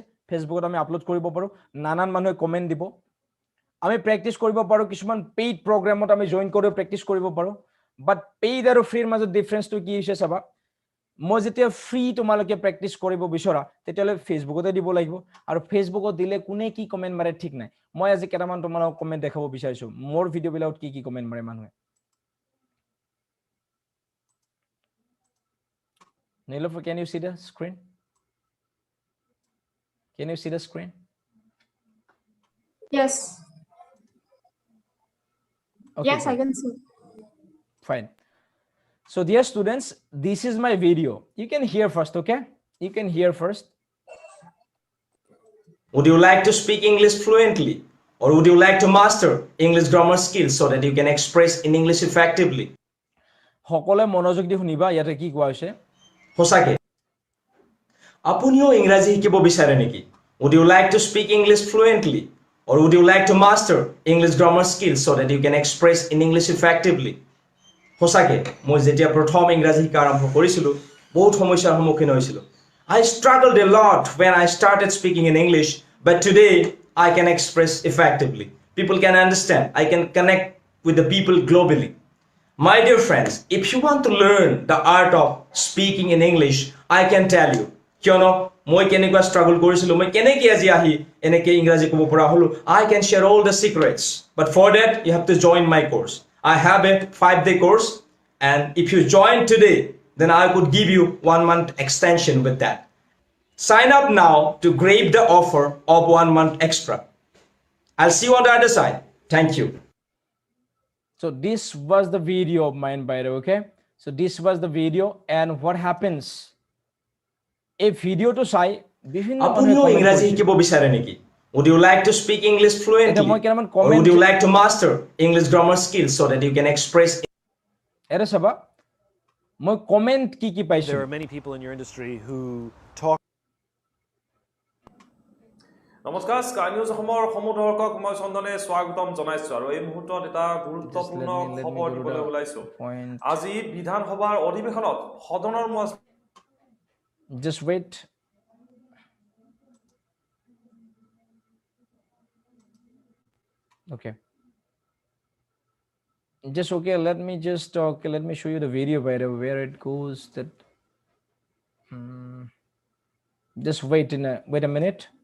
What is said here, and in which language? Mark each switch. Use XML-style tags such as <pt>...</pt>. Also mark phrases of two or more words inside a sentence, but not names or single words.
<as>ফেচবুকত আমি আপলোড কৰিব পাৰোঁ, নানান মানুহে কমেণ্ট দিব। আমি প্ৰেক্টিছ কৰিব পাৰোঁ, কিছুমান</as> <en>paid programত</en> <as>আমি জইন কৰি প্ৰেক্টিছ কৰিব পাৰোঁ।</as> <en>but paid</en> <as>আৰু ফ্ৰীৰ মাজত ডিফাৰেঞ্চটো কি হৈছে চাবা। মই যেতিয়া ফ্ৰী তোমালোকে প্ৰেক্টিছ কৰিব বিচৰা, তেতিয়াহ'লে ফেচবুকতে দিব লাগিব। আৰু ফেচবুকত দিলে কোনে কি কমেণ্ট মাৰে ঠিক নাই। মই আজি কেইটামান তোমালোকক কমেণ্ট দেখাব বিচাৰিছোঁ, মোৰ ভিডিঅ'বিলাকত কি কমেণ্ট মাৰে মানুহে।</as> <en>Nilofer, can you see the screen? Can you see the screen? Yes. Okay, Yes, I good. can see. Fine. So dear students, this is my video. You can hear first, okay? You can hear first. Would you like to speak English fluently? Or would you like to master English grammar skills so that you can express in English effectively?</en> <as>সকলে মনোযোগ দি শুনিবা ইয়াতে কি কোৱা হৈছে সঁচাকে আপুনিও ইংৰাজী শিকিব বিচাৰে নেকি?</as> <en>Would you like to speak English fluently? Or would you like to master English grammar skills so that you can express in English effectively?</en> <as>সঁচাকে মই যেতিয়া প্ৰথম ইংৰাজী শিকা আৰম্ভ কৰিছিলোঁ বহুত সমস্যাৰ সন্মুখীন হৈছিলোঁ</as> <en>I struggled a lot when I started speaking in English, but today I can express effectively. People can understand. I can connect with the people globally. My dear friends, if you want to learn the art of speaking in English, I can tell you.</en> <as>কিয়নো মই কেনেকুৱা struggle কৰিছিলোঁ মই কেনেকৈ আজি আহি এনেকৈ ইংৰাজী ক'ব পৰা হ'লোঁ</as> <en>I can share all the secrets. But for that, you have to join my course. I have a 5-day course, and if you join today, then I could give you 1 month extension with that. Sign up now to grab the offer of 1 month extra. I'll see you on the other side. Thank you. So this was the video of mine, by the way, okay? So this was the video, and what happens? A video to say,</en> <as>আপুনিও ইংৰাজী শিকিব বিচাৰে নেকি?</as> <en>Would you like to speak English fluently? Or would you like to master English grammar skills so that you can express?</en> <as>এৰা চাবা, মই কমেণ্ট কি পাইছোঁ.</as> <en>There are many people in your industry who talk.</en> <as>নমস্কাৰ স্কাই নিউজ অসমৰ সমুদৰ্শক মই চন্দনে স্বাগতম জনাইছো আৰু এই মুহূৰ্তত এটা গুৰুত্বপূৰ্ণ খবৰ দিবলৈ ওলাইছো আজি বিধানসভাৰ অধিৱেশনত সদনৰ</as> <en>Just wait. Okay. Just okay, let me just okay, let me show you the video by the way, where it goes that just wait a minute.</en>